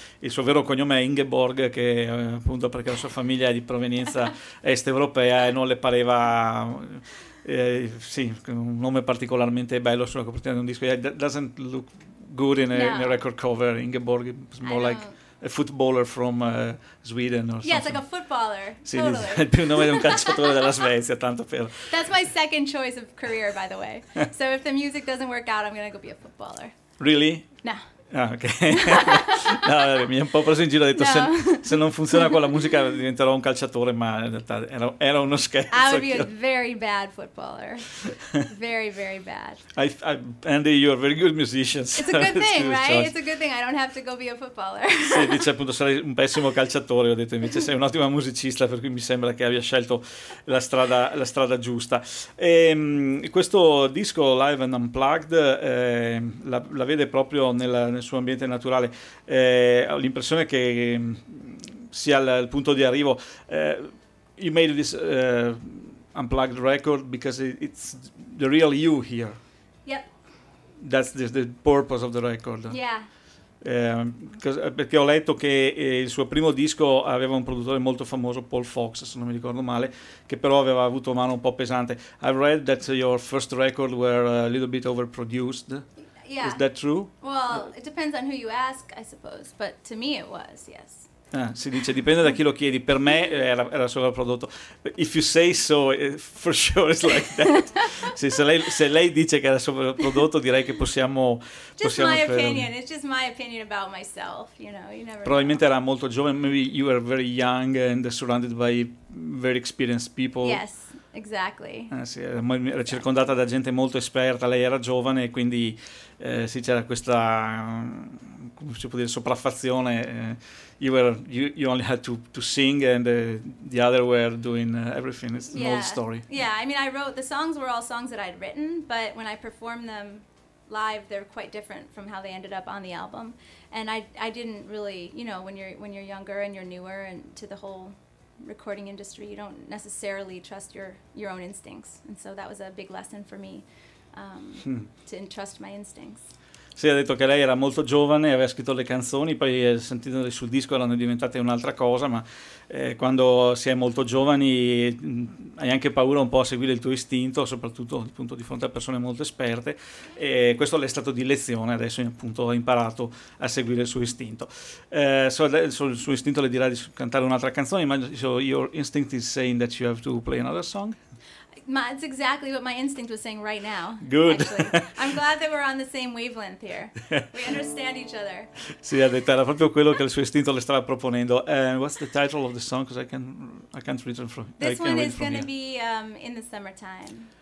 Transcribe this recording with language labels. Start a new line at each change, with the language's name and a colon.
Italian: Il suo vero cognome è Ingeborg, che appunto perché la sua famiglia è di provenienza est europea e non le pareva. Sì, un nome particolarmente bello sulla copertina di un disco.
English: It doesn't look good in a record cover. Ingeborg is more like a footballer from Sweden or something. Yeah, it's like a footballer.
Italian: Sì,
English: totally.
Italian: È il più nome di un calciatore della Svezia, tanto per.
English: That's my second choice of career, by the way. So if the music doesn't work out, I'm going to go be a footballer. Really? No. Ah, ok.
Italian: No, mi ha un po' preso in giro, ha detto no. se non funziona con la musica diventerò un calciatore, ma in realtà era uno scherzo.
English: I would be a very bad footballer. Very, very bad. Andy, you're a very good musician. It's a good thing, right? Choice. It's a good thing I don't have to go be a footballer.
Italian: Sì, dice appunto sarei un pessimo calciatore, ho detto invece sei un'ottima musicista, per cui mi sembra che abbia scelto la strada giusta. E questo disco Live and Unplugged la vede proprio nel suo ambiente naturale. Ho l'impressione che sia il punto di arrivo.
English: You made this unplugged record because it's the real you here. Yep. That's the purpose of the record. Yeah.
Italian: Perché ho letto che il suo primo disco aveva un produttore molto famoso, Paul Fox, se non mi ricordo male, che però aveva avuto mano un po' pesante.
English: I've read that your first record were a little bit overproduced. Yeah. Is that true? Well, it depends on who you ask, I suppose, but to me it was, yes.
Italian: Si dice dipende da chi lo chiedi, per me era sovrapprodotto.
English: If you say so, for sure it's like that.
Italian: se lei dice che era sovrapprodotto, direi che possiamo
English: my opinion, it's just my opinion about myself, you know. You never
Italian: probabilmente
English: know.
Italian: Era molto giovane,
English: maybe you were very young and surrounded by very experienced people. Yes. Exactly.
Italian: Sì, era circondata da gente molto esperta, lei era giovane e quindi sì, c'era questa come si può dire sopraffazione.
English: You only had to sing and the other were doing everything. It's an old story. Yeah, I mean I wrote the songs were all songs that I'd written, but when I performed them live, they're quite different from how they ended up on the album. And I didn't really, you know, when you're younger and you're newer and to the whole recording industry, you don't necessarily trust your own instincts. And so that was a big lesson for me, to entrust my instincts.
Italian: Sì, ha detto che lei era molto giovane e aveva scritto le canzoni, poi sentendole sul disco erano diventate un'altra cosa, ma quando si è molto giovani hai anche paura un po' a seguire il tuo istinto, soprattutto appunto di fronte a persone molto esperte, e questo le è stato di lezione. Adesso appunto ha imparato a seguire il suo istinto. Il suo istinto le dirà di cantare un'altra canzone, ma
English: so your instinct is saying that you have to play another song? That's exactly what my instinct was saying right now. Good. Actually. I'm glad that we're on the same wavelength here. We understand each other.
Italian: Sì, ha detto, era proprio quello che il suo istinto le stava proponendo.
English: And what's the title of the song? Because I can't read it from here. This one is going to be In the Summertime.